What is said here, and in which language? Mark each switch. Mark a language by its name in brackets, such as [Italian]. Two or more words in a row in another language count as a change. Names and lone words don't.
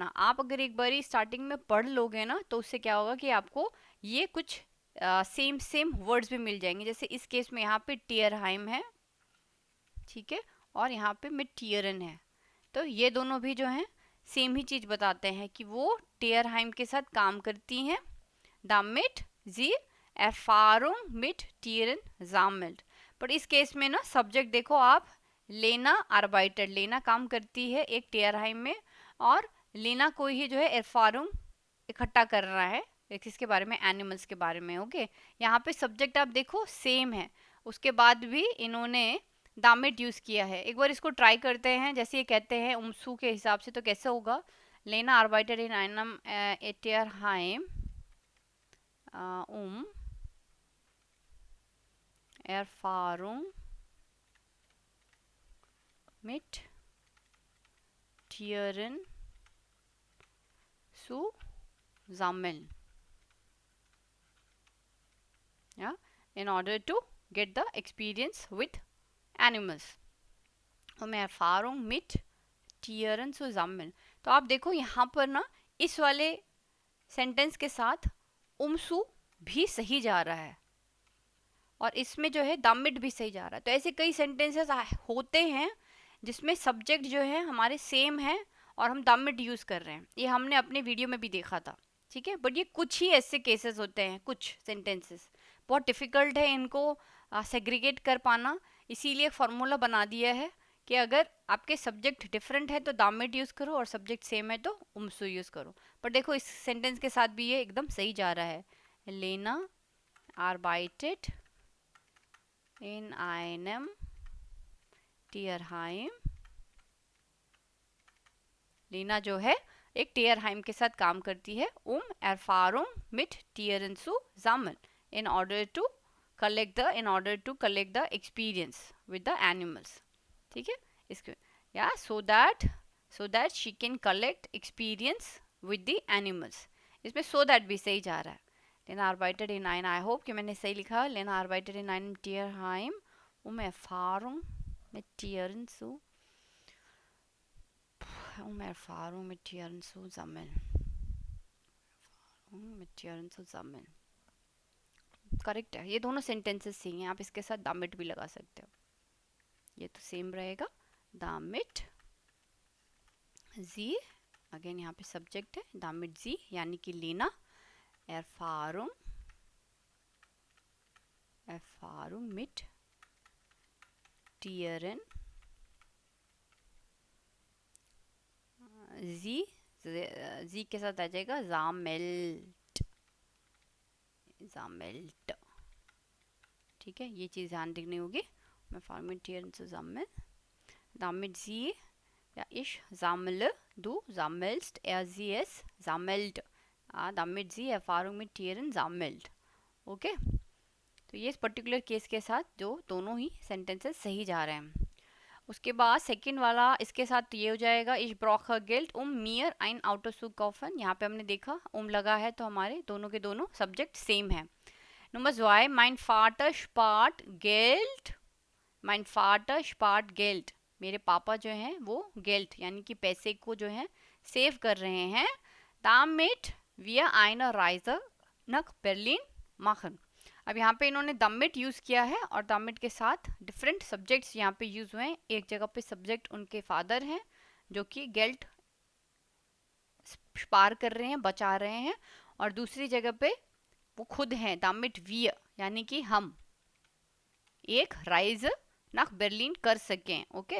[Hindi] आप अगर एक बारी स्टार्टिंग में पढ़ लोगे ना तो उससे क्या होगा कि आपको ये कुछ सेम वर्ड्स भी मिल जाएंगे। जैसे इस केस में यहाँ पे टीयर हाइम है, ठीक है, और यहाँ पे मिड टीयरन है, तो ये दोनों भी जो हैं सेम ही चीज़ बताते हैं कि वो टीयरहाइम के साथ काम करती हैं। [German] damit sie Erfahrung mit Tieren sammelt, [Hindi] पर इस केस में ना सब्जेक्ट देखो आप, लेना आर्बाइटर, लेना काम करती है एक टीयरहाइम में, और लेना कोई ही जो है एरफारुंग इकट्ठा कर रहा है किसके बारे में, एनिमल्स के बारे में। ओके, यहाँ पे सब्जेक्ट आप देखो सेम है, उसके बाद भी इन्होंने दामिट यूज किया है। एक बार इसको ट्राई करते हैं, जैसे ये कहते हैं उमसू के हिसाब से तो कैसे होगा। [German] Lena arbeitet in einem Tierheim erfahrung mit Tieren zu sammeln, [English] yeah, in order to get the experience with animals. [German] um Erfahrung mit Tieren zu sammeln। [Hindi] तो आप देखो यहाँ पर ना इस वाले सेंटेंस के साथ उमसू भी सही जा रहा है और इसमें जो है दामिट भी सही जा रहा है। तो ऐसे कई सेंटेंसेस होते हैं जिसमें सब्जेक्ट जो है हमारे सेम है और हम दामिट यूज़ कर रहे हैं। ये हमने अपने वीडियो में भी देखा था, ठीक है। बट ये कुछ ही ऐसे केसेस होते हैं, कुछ सेंटेंसेस बहुत डिफ़िकल्ट है इनको सेग्रीगेट कर पाना। इसीलिए फार्मूला बना दिया है कि अगर आपके सब्जेक्ट डिफरेंट है तो दामिट यूज़ करो और सब्जेक्ट सेम है तो उमसू यूज़ करो। पर देखो इस सेंटेंस के साथ भी ये एकदम सही जा रहा है। [German] लेना arbeitet in einem Tierheim। [Hindi] लीना जो है एक टीयरहाइम के साथ काम करती है। [German] Erfahrung mit Tieren zu sammeln [English] in order to collect the experience with the animals, [Hindi] ठीक है। [English] इसके या so that she can collect experience with the animals। [Hindi] इसमें [English] so that [Hindi] भी सही जा रहा है। लेना [German] arbeitet in ein, [English] I hope [Hindi] कि मैंने सही लिखा। [German] लेना arbeitet in einem Tierheim Erfahrung mit Tieren zu Erfahrung mit Tieren zu sammeln। mit Tieren zu sammeln [Hindi] करेक्ट है। ये दोनों सेंटेंसेस सही हैं, आप इसके साथ दामिट भी लगा सकते हो, ये तो सेम रहेगा। [German] damit sie, [Hindi] अगेन यहाँ पे सब्जेक्ट है [German] damit sie [Hindi] यानी कि लेना। [German] Erfahrung mit Tieren [Hindi] जी के साथ आ जाएगा जामेल्ट, ठीक है। ये चीज़ ध्यान रखनी होगी। [German] Erfahrung mit Tieren zu sammeln, damit sie, ja, ich sammle, du sammelst, sie es sammelt, damit sie Erfahrung mit Tieren sammelt, [Hindi] ओके। तो ये इस पर्टिकुलर केस के साथ जो दोनों ही सेंटेंसेस सही जा रहे हैं। उसके बाद सेकंड वाला इसके साथ ये हो जाएगा [German] ich brauche Geld mir ein Auto zu kaufen। [Hindi] यहाँ पे हमने देखा लगा है तो हमारे दोनों के दोनों सब्जेक्ट सेम है। [German] Nummer 2 mein Vater spart Geld, mein Vater spart Geld, [Hindi] मेरे पापा जो हैं वो Geld यानी कि पैसे को जो है सेव कर रहे हैं। [German] damit wir eine Reise nach Berlin machen। [Hindi] अब यहाँ पे इन्होंने दामिट यूज़ किया है और दामिट के साथ डिफरेंट सब्जेक्ट्स यहाँ पे यूज़ हुए हैं। एक जगह पे सब्जेक्ट उनके फादर हैं जो कि [German] Geld spar [Hindi] कर रहे हैं, बचा रहे हैं, और दूसरी जगह पे वो खुद हैं [German] damit wir [Hindi] यानी कि हम [German] eine Reise nach Berlin [Hindi] कर सकें, ओके।